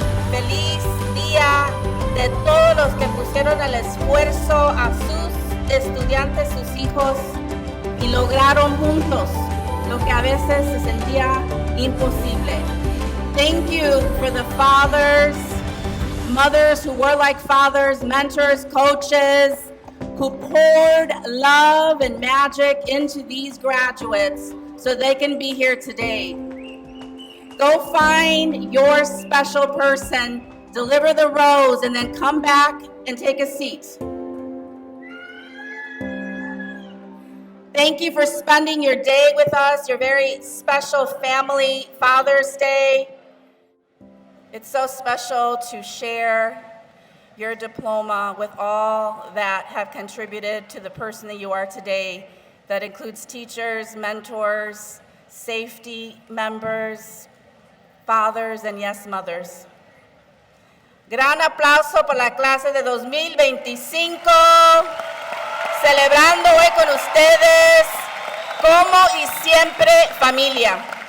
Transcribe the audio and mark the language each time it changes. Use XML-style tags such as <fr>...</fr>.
<es>Feliz día de todos los que pusieron el esfuerzo a sus estudiantes, sus hijos, y lograron juntos lo que a veces se sentía imposible.</es> <en>Thank you for the fathers, mothers who were like fathers, mentors, coaches, who poured love and magic into these graduates so they can be here today. Go find your special person, deliver the rose, and then come back and take a seat. Thank you for spending your day with us, your very special family Father's Day. It's so special to share your diploma with all that have contributed to the person that you are today. That includes teachers, mentors, safety members, fathers, and yes, mothers.</en> <es>Gran aplauso por la clase de 2025, celebrando hoy con ustedes, como y siempre, familia.</es>